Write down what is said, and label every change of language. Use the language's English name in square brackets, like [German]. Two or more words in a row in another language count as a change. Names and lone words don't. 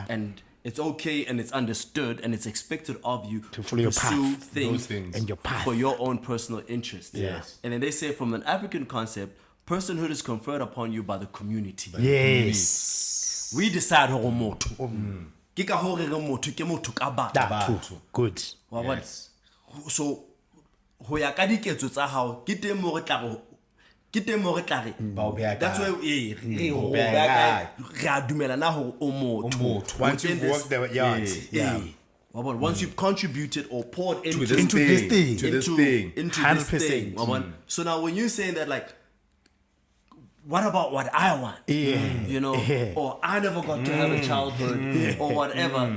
[English] And it's okay and it's understood and it's expected of you to follow your pursue path, things and your path for your own personal interests. Yes. And then they say from an African concept, personhood is conferred upon you by the community. Yes. We decide who motu. [Southern Sotho] Kika hore motu ke motu ka batho. [English] Good. Yes. [Southern Sotho] So ho ya ka diketso tsa hao ke teng mo re tla re [English] that's why [Southern Sotho] re a dumelana hore o motho [English] Once you've worked the yards. once you've contributed or poured into this thing. To this thing. into 100%. this thing. So now when you're saying that, like, what about what I want? You know, or I never got to have a childhood or whatever.